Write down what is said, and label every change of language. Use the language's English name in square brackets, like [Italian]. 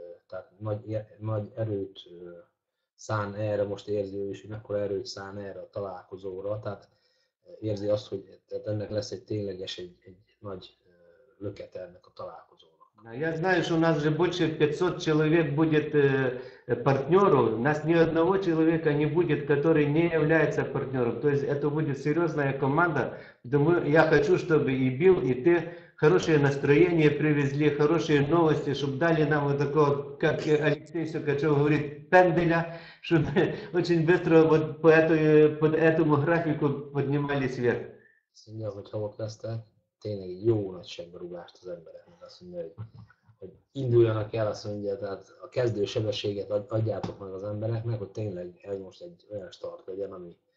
[Hungarian] Tehát nagy erőt szán erre, most érzi ő is, hogy mekkora erőt szán erre a találkozóra, tehát érzi azt, hogy ennek lesz egy tényleges, egy nagy lökete ennek a találkozónak. [Russian] Я знаю, что у нас же больше 500 человек будет партнеров, у нас ни одного человека не будет, который не является партнером. То есть это будет серьезная команда. Я хочу, чтобы и Билл, и ты хорошее настроение привезли, хорошие новости, чтобы дали нам вот такого, как Алексей Сукачев говорит, пенделя, чтобы очень быстро вот по этому графику поднимались вверх. [Hungarian] Azt mondja, hogy ha ott lesztek, tényleg egy jó nagyságberúgást az embereknek. Azt mondja, hogy induljanak el, azt mondja, tehát a kezdő sebességet adjátok meg az embereknek, hogy tényleg ez most egy olyan start legyen, ami...